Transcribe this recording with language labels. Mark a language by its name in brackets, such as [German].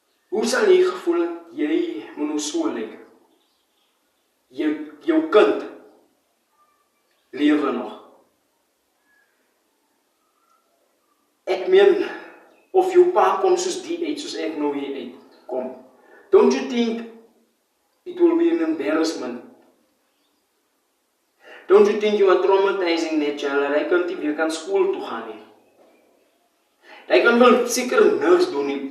[Afrikaans] Hoe sal jy gevoel het, jy moet nou so lyk? Jou kind lewe nog. Ek meen, of jou pa kom soos die uit, soos ek nou hier uit kom. [English] Don't you think it will be an embarrassment? Don't you think you are traumatizing that child? [Afrikaans] Hy kan nie weer kan skool toe gaan nie. Hy kan wel seker niks doen nie.